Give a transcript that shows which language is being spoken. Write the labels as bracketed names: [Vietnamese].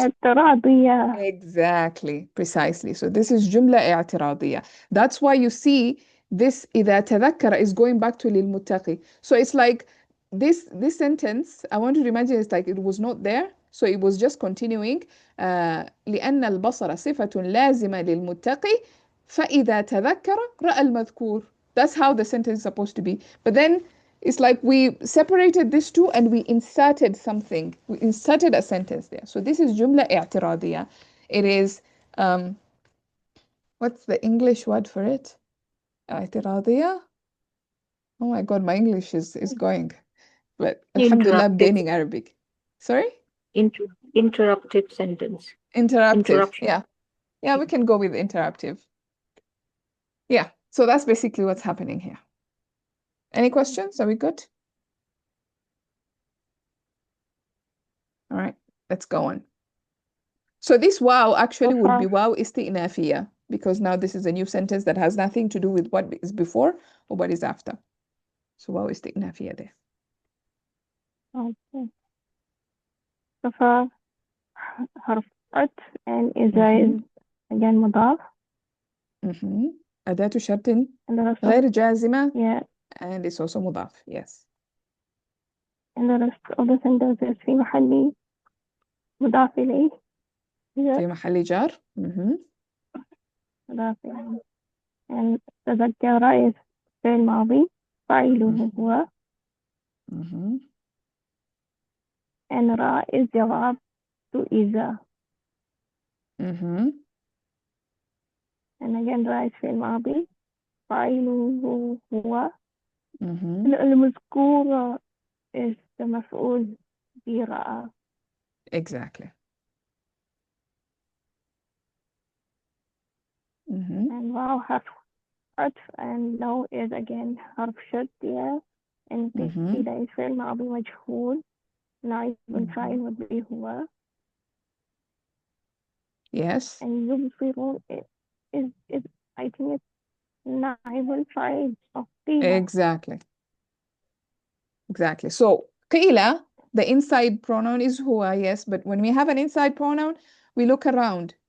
[Arabic] اعتراضية. [English] Exactly, precisely. So this is [Arabic] جملة اعتراضية. [English] That's why you see this [Arabic] إذا تذكر [English] is going back to للمتقي. So it's like this sentence, I want you to imagine it's like it was not there. So it was just continuing. [Arabic] لأن البصر صفة لازمة للمتقي فإذا تذكر رأى المذكور. [English] That's how the sentence is supposed to be. But then it's like we separated these two and we inserted something. We inserted a sentence there. So this is [Arabic] جملة اعتراضية. [English] It is, what's the English word for it? [Arabic] اعتراضية? [English] Oh my God, my English is going. But alhamdulillah, I'm Interrupted. gaining Arabic. Sorry? Interrupted sentence. Interruptive. Interruption. Yeah. Yeah, we can go with interruptive. Yeah. So that's basically what's happening here. Any questions? Are we good? All right, let's go on. So this wow actually would be wow isti'nafiyya, because now this is a new sentence that has nothing to do with what is before or what is after. So wow isti'nafiyya there. Okay. [Arabic] صفة حرف عطف and إذا [English] is again [Arabic] مضاف. أداة شرط [English] and the rest of [Arabic] غير جازمة [English] yeah and it's also مضاف. Yes. and the rest of the sentences [Arabic] في محل مضاف إليه. [English] yeah [Arabic] في محل جار. مضاف إليه. and تذكر is فعل ماضي فاعله هو. [English] and را is جواب to إذا. and again [Arabic] را is فعل ماضي فاعله هو. المذكور is the مفعول برأى. [English] Exactly. [Arabic] and واو حرف عطف and لو is again حرف شرط yeah and إذا is فعل ماضي مجهول نائب الفاعل would be هو. [English] Yes. and يبصرون is I think it's [Arabic] نائب الفاعل [English] of قيل. Exactly. Exactly. So قيل, the inside pronoun is huwa, yes, but when we have an inside pronoun, we look around.